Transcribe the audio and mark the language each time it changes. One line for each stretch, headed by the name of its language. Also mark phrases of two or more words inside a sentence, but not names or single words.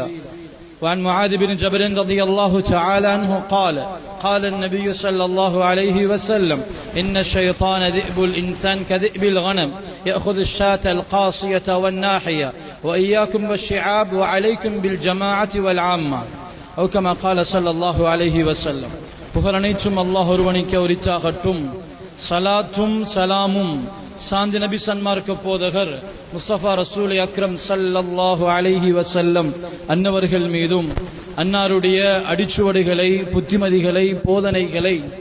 Arabic: وعن معاذ بن جبل رضي الله تعالى عنه قال النبي صلى الله عليه وسلم: إن الشيطان ذئب الإنسان كذئب الغنم يأخذ الشاة القاصية والناحية وإياكم والشعاب وعليكم بالجماعة والعامة. أو كما قال صلى الله عليه وسلم.
Tamil: புகழனைத்தும் அல்லாஹ் ஒருவனுக்கே உரித்தாகட்டும். சலாத்தும் சலாமும் சாந்தி நபி சன்மார்க்க போதகர் முஸ்தபா
Arabic: رسول أكرم صلى الله عليه وسلم
Tamil: அன்னவர்கள் மீதும் அன்னாருடைய அடிச்சுவடுகளை, புத்திமதிகளை, போதனைகளை